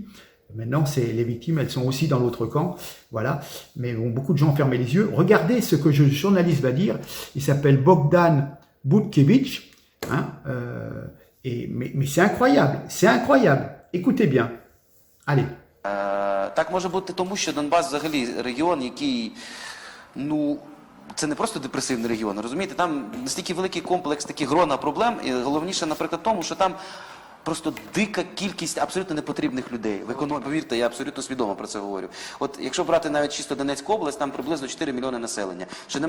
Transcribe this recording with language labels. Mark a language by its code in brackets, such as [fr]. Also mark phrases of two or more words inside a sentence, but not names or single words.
[fr] Maintenant, les victimes, elles sont aussi dans l'autre camp. Voilà. Mais bon, beaucoup de gens ont fermé les yeux. Regardez ce que le journaliste va dire. Il s'appelle Bogdan Butkevich. Hein, mais c'est incroyable. C'est incroyable. Écoutez bien. Allez. [uk] Так може бути тому, що Донбас взагалі регіон, який, ну, це не просто депресивний регіон, розумієте? Там настільки великий комплекс, таких грона проблем, і головніше, наприклад, тому, що там просто дика кількість абсолютно непотрібних людей. В економіці, повірте, я абсолютно свідомо про це говорю. От якщо брати навіть чисто Донецьку область, там приблизно 4 мільйони населення.